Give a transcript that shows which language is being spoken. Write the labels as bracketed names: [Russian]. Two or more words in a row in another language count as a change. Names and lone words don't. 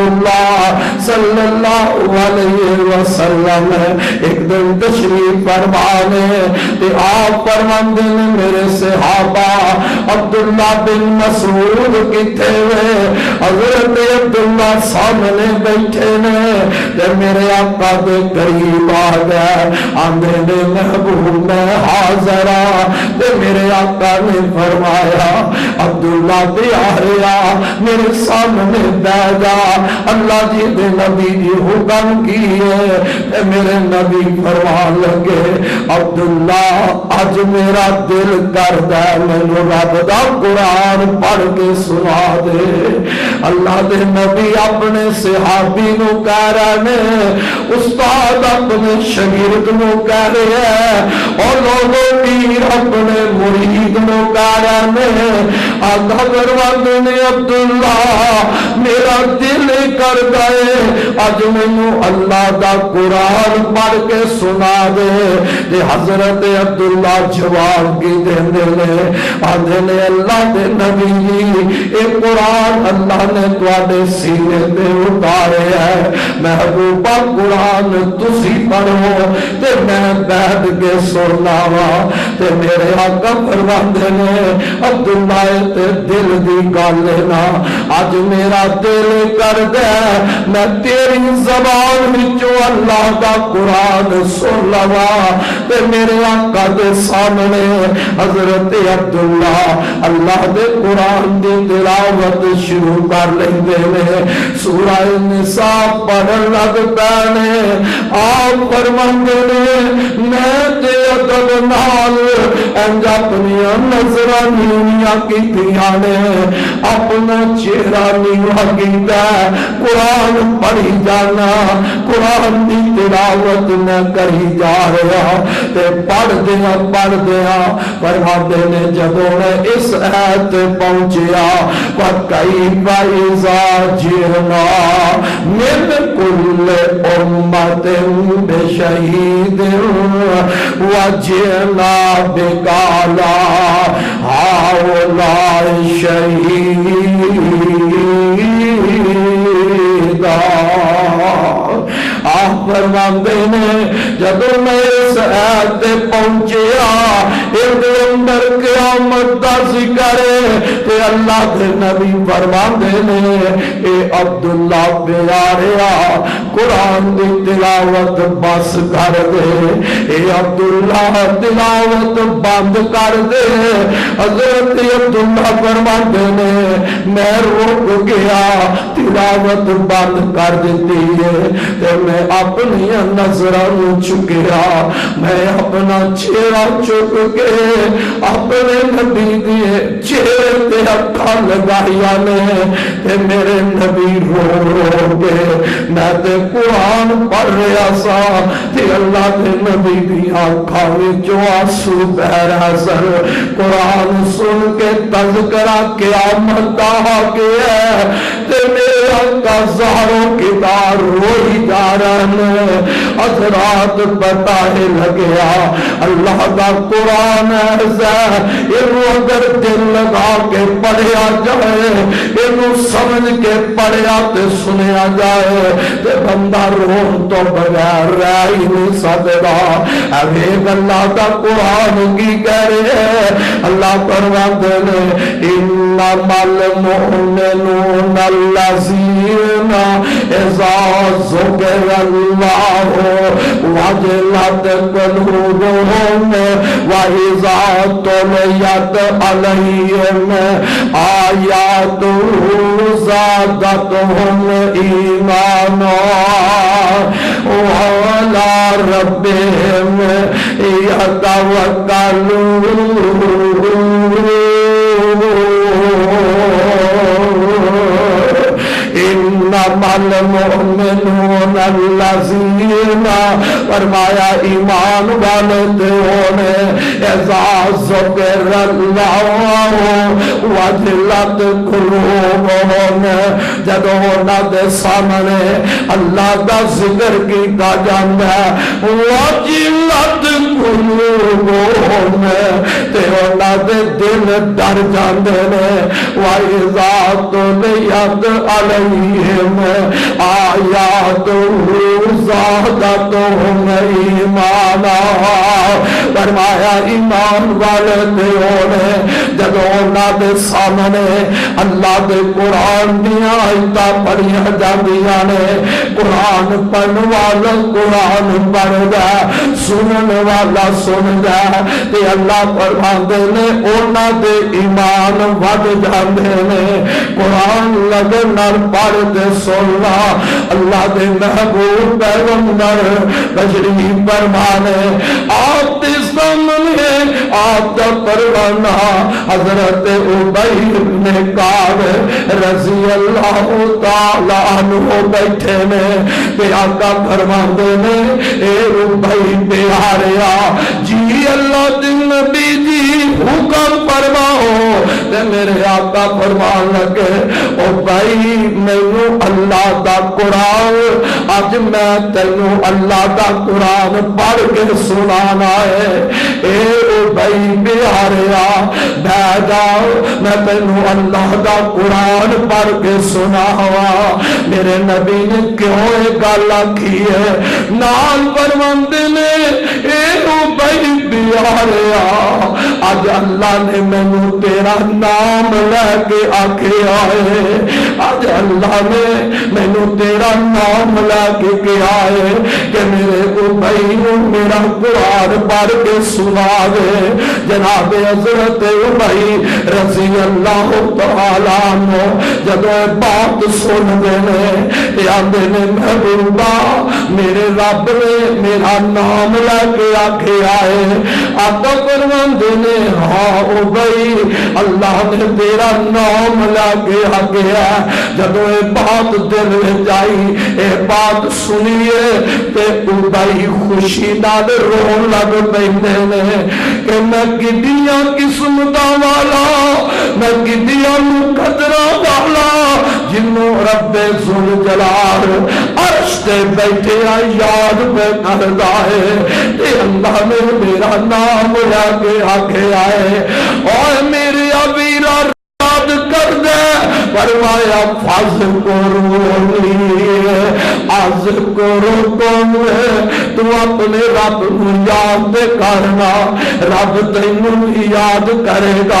[Punjabi] اللہ صلی اللہ علیہ وسلم ایک دن تشریف فرمانے تے آپ فرماندے نے میرے صحابہ عبداللہ بن مسعود کتے ہوئے, حضرت عبداللہ سامنے بیٹھے نے تے میرے آقا دے قریب آ گئے, آندے نے محبوب میں حاضر آ. تے میرے آقا نے فرمایا عبداللہ پیاریا میرے سامنے بیٹھ جا, اللہ جی دے نبی جی حکم کیے. میرے نبی فرمان لگے عبداللہ اج میرا دل کردا ہے مینوں رب دا قرآن پڑھ کے سنا دے. اللہ دے نبی اپنے صحابی نو کہہ رہے نے, استاد اپنے شاگرد نو کہہ رہے ہیں, اور لوگوں پیر اپنے مرید نو کہہ رہے نے. آقا فرماندے نے عبداللہ میرا دل کر گئے اج مینوں اللہ دا قرآن پڑھ کے سنا دے. تے حضرت عبداللہ جواب کی دیندے نے, آندے نے اللہ دے نبی جی اے قرآن اللہ نے تواڈے سینے تے اتارے ہے, محبوبہ قرآن تسی پڑھو تے میں بیٹھ کے سننا وا. تے میرے آقا فرماندے نے عبداللہ تے دل دی گل نا, اج میرا دل کر گیا میں تیری زبان وچوں اللہ دا قرآن سن لواں. تے میرے آقا دے سامنے حضرت عبداللہ اللہ دے قرآن دی تلاوت شروع کر لیندے نے, سورہ نساء پڑھن لگ پے. آپ فرماندے نے میں تے ادب نال انج اپنی نظراں نیویاں کیتیاں نے, اپنا چہرہ نیواں کیتا, قرآن پڑھی جانا, قرآن دی تلاوت میں کری جا رہا. تے پڑھ دیا فرماندے نے جدوں میں اس آیت پہنچیا [Arabic] وَكَيْفَ إِذَا جِئْنَا مِنْ كُلِّ أُمَّةٍ بِشَهِيدٍ وَجِئْنَا بِكَ عَلَىٰ هَٰؤُلَاءِ شَهِيدًا. [Punjabi] آپ فرماندے نے جدوں میں اس آیت پہنچیا اندر قیامت دا ذکر تے اللہ دے نبی فرماندے نے اے عبداللہ پیاریا قرآن دی تلاوت بس کر دے، اے عبداللہ تلاوت بند کر دے۔ حضرت عبداللہ فرماندے نے میں رک گیا، تلاوت بند کر دیتی ہے تے میں اپنی نظروں چکیا، میں اپنا چہرہ چک کے اپنے نبی دیے چہرے تے اکھاں لگائیا نے تے میرے نبی رو رو کے میں تے قرآن پڑھ رہا سا تے اللہ دے نبی دی آنکھاں وچوں آنسو بہ رہا سن۔ قرآن سن کے تذکرہ قیامت دا کے ہے تے میرے آقا زہروں کی دار روئی جا رہے ہیں۔ حضرات بتائے لگیا اللہ دا قرآن ایسا انہوں اگر دل لگا کے پڑھیا جائے، انہوں سمجھ کے پڑھیا تے سنیا جائے تے بندہ رون تو بغیر رہ ہی نہیں سکتا۔ ایک اللہ دا قرآن کی کہہ رہے [Urdu] ہیں، اللہ فرماتے ہیں انما [Arabic] المؤمنون الذین اذا ذکر اللہ وجلت قلوبهم وَإِذَا تُلِيَتْ عَلَيْهِمْ آيَاتُهُ زَادَتْهُمْ إِيمَانًا وَعَلَى رَبِّهِمْ يَتَوَكَّلُونَ۔ انما المؤمنون الذین [Punjabi] فرمایا ایمان والے ہونے [Arabic] اذا ذکر اللہ وجلت قلوبهم [Punjabi] جب انہاں دے سامنے اللہ دا ذکر کیتا جاندا ہے [Arabic] وجلت قلوبهم [Punjabi] تے انہاں دے دل ڈر جاندے نے [Arabic] وَإِذَا تُلِيَتْ عَلَيْهِمْ آیاتُهُ زَادَتْهُمْ ایمانا۔ [Punjabi] فرمایا ایمان والے ہونے جب انہاں دے سامنے اللہ دے قرآن دیا آیتاں پڑھیاں جاندیاں نے، قرآن پڑھن والا قرآن پڑھدا، سنن والا سندا تے اللہ فرماندے نے انہاں دے ایمان ود جاندے نے۔ قرآن لگن نال پڑھ دے سننا اللہ دے محبوب پیغمبر تشریف فرمانے آپ دے سامنے آپ دا پروانہ حضرت ابی بن کعب رضی اللہ تعالی عنہ بیٹھے نے تے آقا فرماندے نے اے ابی پیاریا جی اللہ دے نبی جی حکم فرماؤ تے میرے آقا فرمان لگے او بھائی مینوں اللہ دا قرآن اج میں تینوں اللہ دا قرآن پڑھ کے سنانا ہے۔ اے بھائی پیاریا بیٹھ جاؤ میں تینوں اللہ دا قرآن پڑھ کے سناواں۔ میرے نبی نے کیوں یہ گل آکھی ہے نال فرماندے نے اے بھائی پیاریا اج اللہ نے مینوں تیرا نام لے کے آکھیا ہے، اج اللہ نے مینوں تیرا نام لے کے کہا ہے کہ میرے بھائی میرا قرآن پڑھ کے سنا دے۔ جناب حضرت ابی رضی اللہ تعالی عنہ جب بات سن دے نے آندے نے محبوبہ میرے رب نے میرا نام لے کے آکھیا ہے۔ آقا فرماندے نے ہاں ابی اللہ نے تیرا نام لے کے آکھیا ہے۔ جب یہ بات دل میں جائی اے بات سنیے تے ابی خوشی نال رون لگ پیندے نے کہ میں کڈیاں قسمتاں والا میں کڈیاں قدراں والا جنوں رب ذوالجلال عرش تے بیٹھے یاد پہ کردا ہے تے اللہ نے میرا نام لے کے آکھیا ہے اوے میرے ابیرا کر دے فرمایا [Arabic] فاذکرونی اذکرکم، [Urdu] تو اپنے رب کو یاد کرنا، [Punjabi] رب تینوں یاد کرے گا۔